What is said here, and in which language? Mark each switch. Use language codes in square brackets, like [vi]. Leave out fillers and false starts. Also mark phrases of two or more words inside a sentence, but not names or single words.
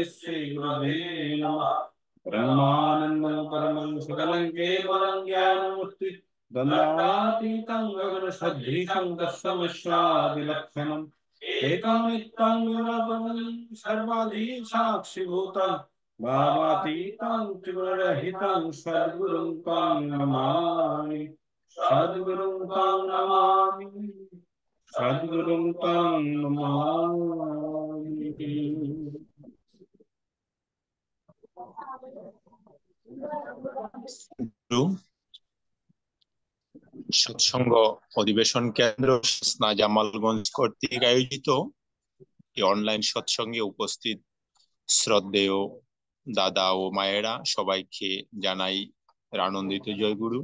[sa] श्रीगुरवे नमः ब्रह्मानन्दं परमं सकलं केवलं ज्ञानमूर्ति गङ्गातीतं गगनसदृशं दशमश्रादिलक्षणम् एकं नित्यं निरवधि सर्वादि साक्षिभूतं भावातीतं त्रिगुणरहितं सद्गुरुं तं नमामि सद्गुरुं तं नमामि सद्गुरुं तं नमामि। [bn] সৎসঙ্গ অধিবেশন কেন্দ্র সস্না জামালগঞ্জ কর্তৃক আয়োজিত এই অনলাইন সৎসঙ্গে উপস্থিত শ্রদ্ধেয় দাদা ও মায়েরা সবাইকে জানাই আনন্দিত জয়গুরু।